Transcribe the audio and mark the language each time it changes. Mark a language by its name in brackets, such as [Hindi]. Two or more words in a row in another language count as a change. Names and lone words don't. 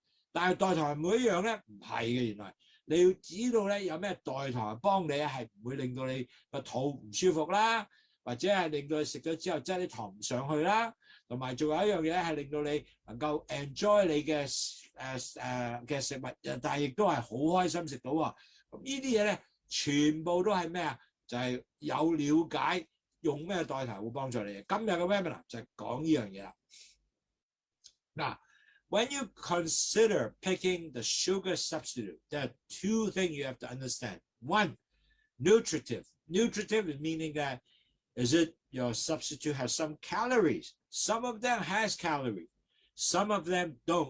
[Cantonese] 但係代糖係每一樣咧唔係嘅，原來你要知道咧有咩代糖幫你係唔會令到你個肚唔舒服啦，或者係令到你食咗之後擠啲糖唔上去啦，同埋仲有一樣嘢係令到你能夠 enjoy 你嘅嘅食物，但係亦都係好開心食到喎。咁呢啲嘢咧，全部都係咩啊？就係有了解用咩代糖會幫助你。今日嘅 webinar 就係講呢樣嘢啦。 [English] 嗱 ，when you consider picking the sugar substitute, there are 2 things you have to understand. One, nutritive. Nutritive is meaning that is it your substitute has some calories? Some of them has calories. Some of them don't.